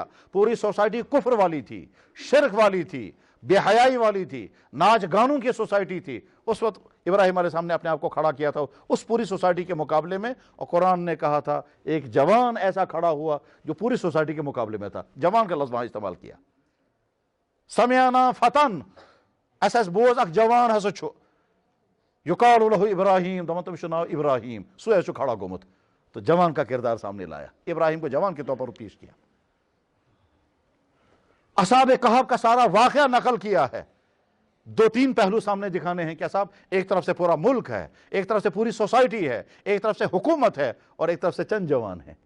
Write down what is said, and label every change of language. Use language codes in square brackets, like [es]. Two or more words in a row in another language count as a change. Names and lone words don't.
[ur] پوری سوسائٹی کفر والی تھی، شرک والی تھی، بے حیائی والی تھی، ناچ گانوں کی سوسائٹی تھی۔ اس وقت ابراہیم علیہ السلام نے اپنے آپ کو کھڑا کیا تھا اس پوری سوسائٹی کے مقابلے میں، اور قرآن نے کہا تھا ایک جوان ایسا کھڑا ہوا جو پوری سوسائٹی کے مقابلے میں تھا۔ جوان کا لفظ وہاں استعمال کیا۔ [ar] سمعنا فتن، [ks] ایسا بوز اک جوان ہسا چھو [ar] یقال لہ ابراہیم، [ks] دپان تمس چھُ ناو ابراہیم، سُہ چھُ کھڑا گومت۔ [ur] تو جوان کا کردار سامنے لایا، ابراہیم کو جوان کے طور پر پیش کیا۔ اصحاب کہف کا سارا واقعہ نقل کیا ہے۔ دو تین پہلو سامنے دکھانے ہیں کہ صاحب ایک طرف سے پورا ملک ہے، ایک طرف سے پوری سوسائٹی ہے، ایک طرف سے حکومت ہے، اور ایک طرف سے چند جوان ہیں۔